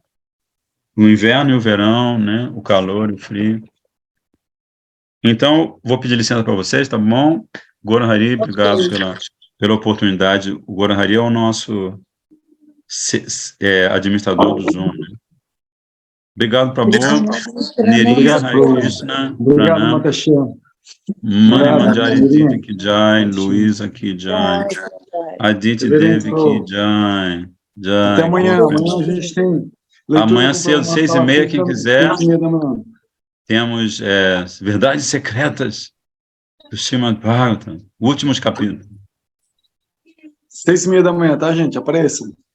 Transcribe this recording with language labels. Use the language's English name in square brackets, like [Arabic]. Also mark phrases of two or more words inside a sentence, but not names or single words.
[Portuguese] O inverno e o verão, né? O calor e o frio. Então, vou pedir licença para vocês, tá bom? Goran Hari, obrigado pela oportunidade. O Goran Hari é o nosso administrador do Zoom, né? Obrigado, Prabhu. Neri, Hare Krishna. Obrigado, Matashian. [Hindi] Mani Manjari Devi की जय, Luísa की जय, Aditi Devi की जय. [Portuguese] Até amanhã. Amanhã a gente tem... Amanhã cedo, 6h30, quem quiser. 6h30 da manhã. Temos Verdades Secretas do Srimad Bhagavatam, últimos capítulos. 6h30 da manhã, tá, gente? Apareçam.